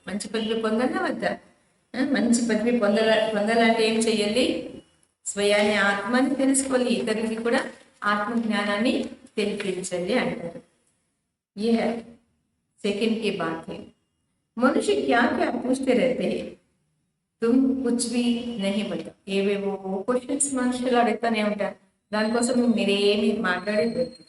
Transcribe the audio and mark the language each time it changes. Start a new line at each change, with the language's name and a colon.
Telugu: మంచి పదవి పొందాలా వద్దా? మంచి పదవి పొందాలంటే ఏం చెయ్యాలి? స్వయాన్ని ఆత్మని తెలుసుకోవాలి, ఇతరులకి కూడా ఆత్మ జ్ఞానాన్ని తెలిపించాలి అంటారు.
Hindi: ये है सेकंड की बात है. मनुष्य क्या क्या पूछते रहते हैं, तुम कुछ भी नहीं बता.
Telugu: ఏవేవో క్వశ్చన్స్ మనుషులు అడుగుతూనే ఉంటారు, దానికోసం మీరేమి మాట్లాడేది.